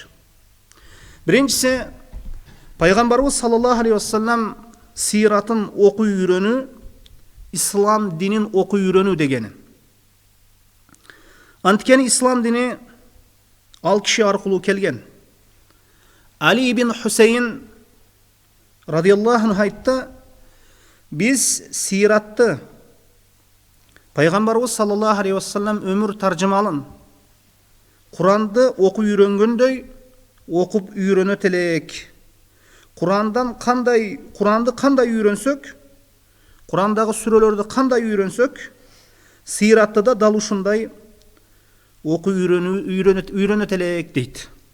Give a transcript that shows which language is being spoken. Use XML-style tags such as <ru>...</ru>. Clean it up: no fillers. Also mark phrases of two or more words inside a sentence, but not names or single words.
<ky>Биринчиси, пайгамбарыбыз</ky> <ar>صلى الله عليه وسلم</ar> <ky>сиратын окуп үйрөнүү, ислам динин окуп үйрөнүү дегени. Анткени ислам дини ал киши аркылуу келген. Али ибн Хусейн</ky> <ar>رضي الله عنه</ar> <ky>айтты, биз сиратты пайгамбарыбыз</ky> <ar>صلى الله عليه وسلم</ar> <ky>өмүр таржымалын Куранды окуп үйрөнгөндөй окуп үйрөнөт элек. Куранды кандай үйрөнсөк, Курандагы сүрөлөрдү кандай үйрөнсөк, сиратты да дал ушундай окуп үйрөнөт элек дейт.</ky>